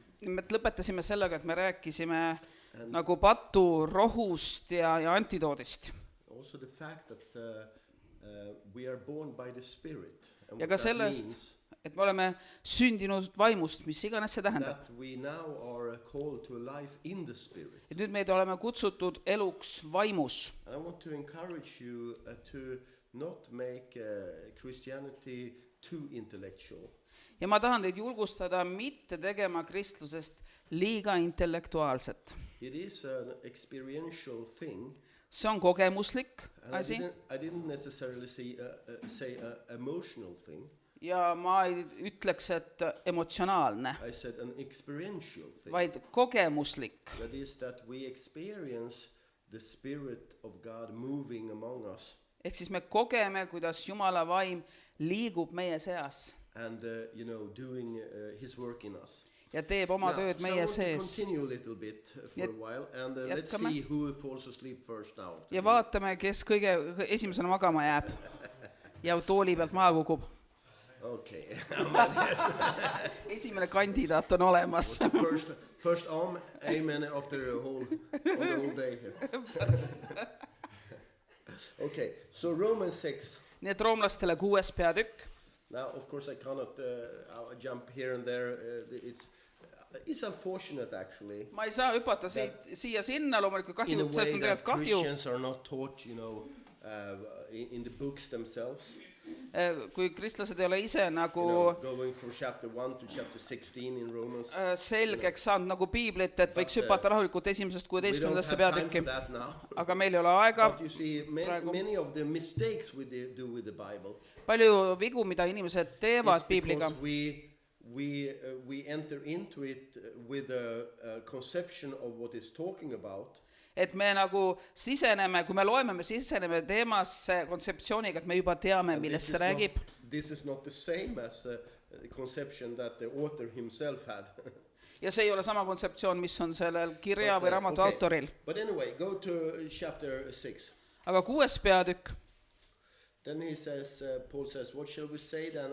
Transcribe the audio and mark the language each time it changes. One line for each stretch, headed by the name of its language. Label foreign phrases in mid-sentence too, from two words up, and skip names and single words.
Estonian: me lõpetasime sellega, et me rääkisime nagu patu rohust ja antidoodist.
English: Also the fact that we are born by the Spirit. And
Estonian: Ja
English: what
Estonian: ka
English: that
Estonian: sellest,
English: means,
Estonian: et me oleme sündinud vaimust, mis iganes see tähendab.
English: that we now are called to a life in the Spirit.
Estonian: Et nüüd meid oleme kutsutud eluks vaimus.
English: And I want to encourage you to not make Christianity too intellectual.
Estonian: Ja ma tahan teid julgustada mitte tegema kristlusest liiga intellektuaalset.
English: It is an experiential thing.
Estonian: See on kogemuslik
English: And
Estonian: asi
English: I didn't necessarily say emotional thing.
Estonian: ja ma ei ütleks, et emotsionaalne,
English: I said an experiential thing.
Estonian: vaid kogemuslik.
English: That is that we experience the Spirit of God moving among us.
Estonian: Ehk siis me kogeme, kuidas Jumala vaim liigub meie seas
English: And doing his work in us.
Estonian: ja teeb oma tööd meie
English: I want to
Estonian: sees.
English: continue a little bit for a while, and let's
Estonian: jätkame.
English: see who falls asleep first now.
Estonian: Ja vaatame, kes kõige esimesena magama jääb ja tooli pealt maha kukub.
English: Okay.
Estonian: Esimene kandidaat on olemas.
English: first amen after the whole day here. Okay, so Romans 6.
Estonian: Nii et roomlastele 6. peatükk.
English: Now, of course, I cannot jump here and there. It's unfortunate, actually.
Estonian: Ma ei saa hüpata siia sinna, loomulikult
English: In a
Estonian: kahju,
English: way
Estonian: sest on
English: that
Estonian: tegelikult kahju,
English: Christians are not taught, in the books themselves.
Estonian: kui kristlased ei ole ise nagu
English: Going from chapter 1 to chapter 16 in Romans.
Estonian: selgeks saanud nagu piiblit, et võiks hüpata rahulikult 1.
English: We don't
Estonian: 16.
English: have time
Estonian: peatükki.
English: for that now.
Estonian: Aga meil ei ole aega.
English: But you see, many of the mistakes we do with the Bible.
Estonian: Palju vigu, mida inimesed teevad
English: It's
Estonian: piibliga.
English: because we enter into it with a conception of what it's talking about.
Estonian: Et me nagu siseneme, kui me loeme, me siseneme teemasse kontseptsiooniga, et me juba teame,
English: And
Estonian: millest see räägib.
English: This is not the same as the conception that the author himself had.
Estonian: Ja see ei ole sama kontseptsioon, mis on sellel kirja või raamatu autoril.
English: But anyway, go to chapter 6.
Estonian: Aga 6. peatükk.
English: Then Paul says, what shall we say then?